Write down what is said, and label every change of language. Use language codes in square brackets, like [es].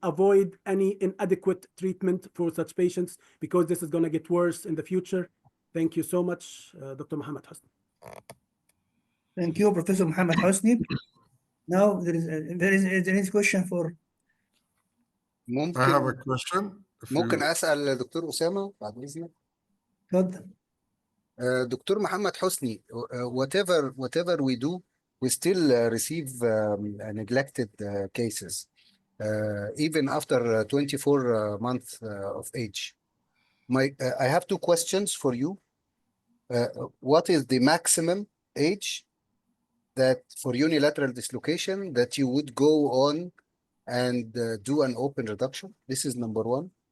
[en] Avoid any inadequate treatment for such patients because this is going to get worse in the future. Thank you so much, Dr. Mohammed Hosni. Thank you, Professor Mohammed Hosni. Now there is a question for. I have a question. [ar] ممكن أسأل دكتور أسامة بعد إذنك؟ اتفضل. [en] دكتور محمد حسني, whatever we do, we still receive neglected cases, even after 24 months of age. I have two questions for you. What is the maximum age that for unilateral dislocation that you would go on and do an open reduction? This is number one.